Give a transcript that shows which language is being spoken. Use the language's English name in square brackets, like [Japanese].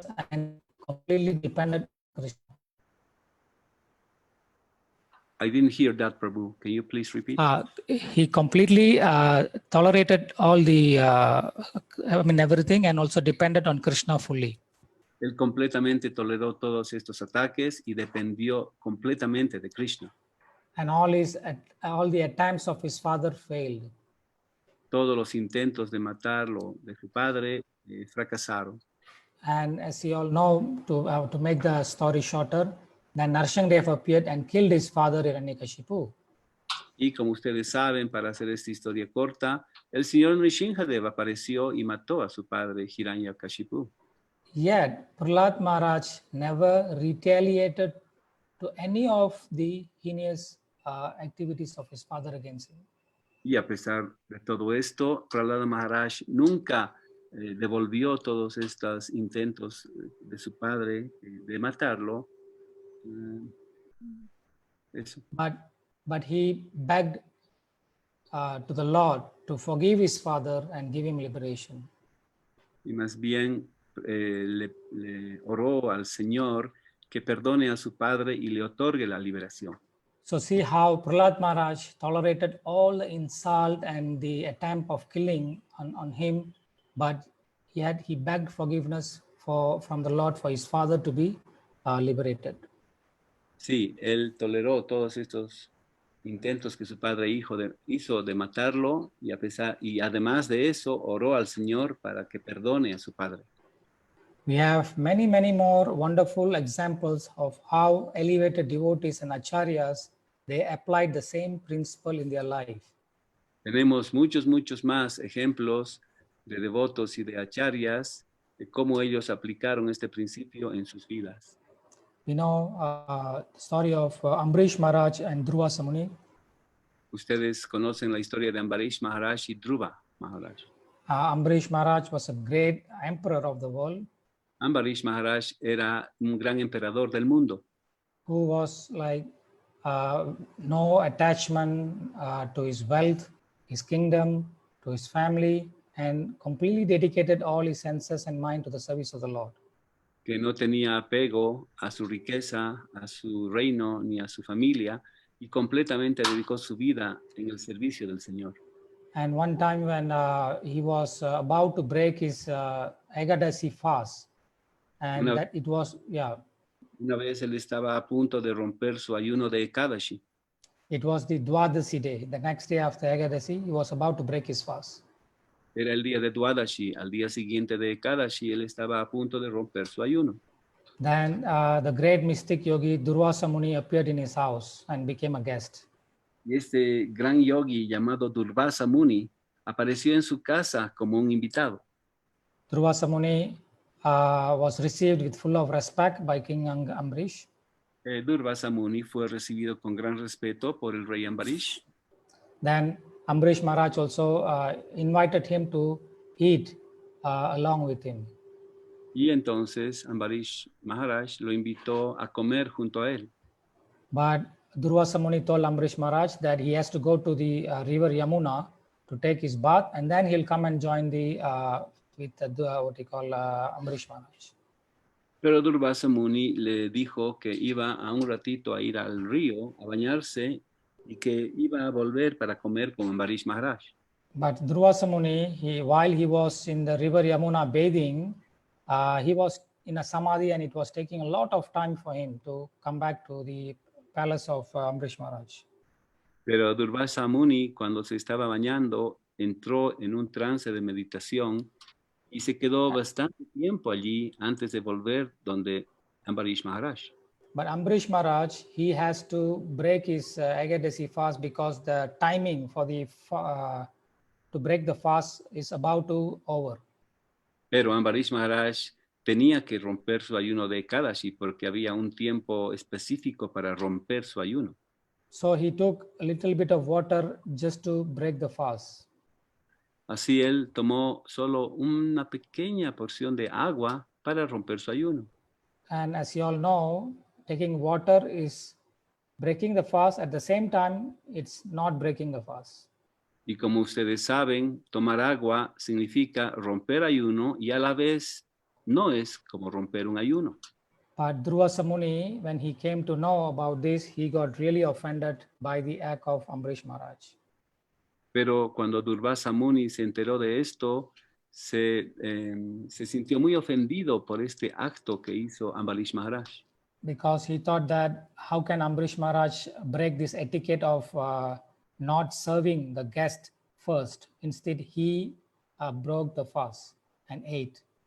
[English] And completely dependent on Krishna. I didn't hear that, Prabhu. Can you please repeat? He completely tolerated all the, everything, and also depended on Krishna fully. [Spanish] Él completamente toleró todos estos ataques y dependió completamente de Krishna. [English] And all the attempts of his father failed. [Spanish] Todos los intentos de matarlo de su padre fracasaron. [English] And as you all know, to make the story shorter, then Narsingdev appeared and killed his father Hiranyakashipu. [Spanish] Y como ustedes saben, para hacer esta historia corta, el señor Nrsimhadev apareció y mató a su padre Hiranyakashipu. [English] Yet Prahlad Maharaj never retaliated to any of the heinous activities of his father against him. [Spanish] Y a pesar de todo esto, Prahlada Maharaj nunca devolvió todos estos intentos de su padre de matarlo. Eso. [English] But he begged to the Lord to forgive his father and give him liberation. [Spanish] Y más bien le oró al Señor que perdone a su padre y le otorgue la liberación. [English] So see how Prahlad Maharaj tolerated all the insult and the attempt of killing on him, but yet he begged forgiveness from the Lord for his father to be liberated. [Spanish] Sí, él toleró todos estos intentos que su padre hizo de matarlo y además de eso oró al Señor para que perdone a su padre. [English] We have many more wonderful examples of how elevated devotees and acharyas, they applied the same principle in their life. [Spanish] Tenemos muchos más ejemplos de devotos y de acharyas de cómo ellos aplicaron este principio en sus vidas. [English] You know the story of Ambrish Maharaj and Dhruva Samuni. [Spanish] Ustedes conocen la historia de Ambarish Maharaj y Dhruva Maharaj. [English] Ambrish Maharaj was a great emperor of the world. [Spanish] Ambarish Maharaj era un gran emperador del mundo. [English] Who was like no attachment to his wealth, his kingdom, to his family, and completely dedicated all his senses and mind to the service of the Lord. [Spanish] Que no tenía apego a su riqueza, a su reino, ni a su familia, y completamente dedicó su vida en el servicio del Señor. [English] And one time when he was about to break his Ekadasi fast, and [Spanish] Una, [English] that it was, yeah, [Spanish] una vez él estaba a punto de romper su ayuno de Ekadashi. [English] it was the Dwadasi day. The next day after Ekadasi, he was about to break his fast. [Spanish] Era el día de Dwadashi. Al día siguiente de Ekadashi, él estaba a punto de romper su ayuno. [English] Then the great mystic yogi Durvasa Muni appeared in his house and became a guest. [Spanish] Y este gran yogi llamado Durvasa Muni apareció en su casa como un invitado. [English] Durvasa Muni was received with full of respect by King Ambrish. [Spanish] Durvasa Muni fue recibido con gran respeto por el rey Ambarish. [English] Then Ambrish Maharaj also invited him to eat along with him. [Spanish] Y entonces Ambarish Maharaj lo invitó a comer junto a él. [English] But Durvasa Muni told Ambrish Maharaj that he has to go to the river Yamuna to take his bath, and then he'll come and join the what he call Ambrish Maharaj. [Spanish] Pero Durvasa Muni le dijo que iba a un ratito a ir al río a bañarse y que iba a volver para comer con Ambarish Maharaj. [English] But Durvasa Muni, while he was in the river Yamuna bathing, he was in a samadhi, and it was taking a lot of time for him to come back to the palace of Ambrish Maharaj. [Spanish] Pero Durvasa Muni, cuando se estaba bañando, entró en un trance de meditación y se quedó bastante tiempo allí antes de volver donde Ambarish Maharaj. [English] But Ambrish Maharaj, he has to break his Ekadasi fast because the timing for the to break the fast is about to over. [Spanish] Pero Ambarish Maharaj tenía que romper su ayuno de Ekadashi porque había un tiempo específico para romper su ayuno. [English] So he took a little bit of water just to break the fast. [Spanish] Así él tomó solo una pequeña porción de agua para romper su ayuno. [English] And as you all know, taking water is breaking the fast. At the same time, it's not breaking the fast. [Spanish] Y como ustedes saben, tomar agua significa romper ayuno y a la vez no es como romper un ayuno. [English] But Durvasa Muni, when he came to know about this, he got really offended by the act of Ambrish Maharaj. [Spanish] Pero cuando Durvasa Muni se enteró de esto, se sintió muy ofendido por este acto que hizo Ambarish Maharaj. [English] Because he thought that how can Ambrish Maharaj break this etiquette of not serving the guest first? Instead, he broke the fast and ate.